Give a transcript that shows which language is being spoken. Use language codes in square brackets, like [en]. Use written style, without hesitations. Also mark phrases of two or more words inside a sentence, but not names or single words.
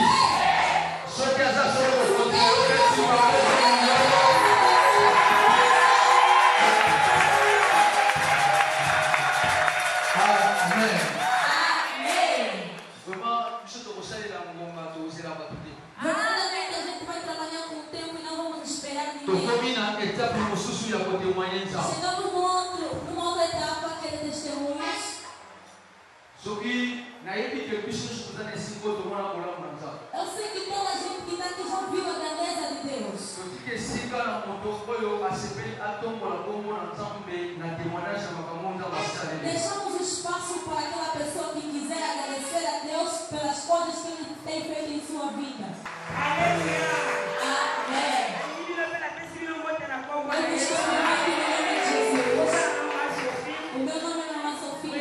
[ln] Soki aza solo mokonzi. Opesi maboko mongolo. Amen. Vraiment, biso tokosalela ngonga tozela bato te. [pt] Verdadeiramente a gente vai trabalhar com o tempo e não vamos esperar ninguém. [ln] Tokomi na étape mosusu ya kotémoigner nzambe. [pt] Chegamos numa outra etapa que é de testemunhos. [ln] Soki nayebi ke biso nyonso toza na esika tomona bolamu na nzambe. [pt] Eu sei que toda a gente que está aqui já viu a grandeza de Deus. [ln] Totiki esika na moto oyo asepeli atombola kombo na nzambe na témoignage ya makambo nzambe asaleli. [pt] Deixamos espaço para aquela pessoa que quiser agradecer a Deus pelas coisas que Ele tem feito em sua vida. Aleluia. Amém. Eu vos cumprimento em nome de Jesus. O meu nome é Mama Sofia.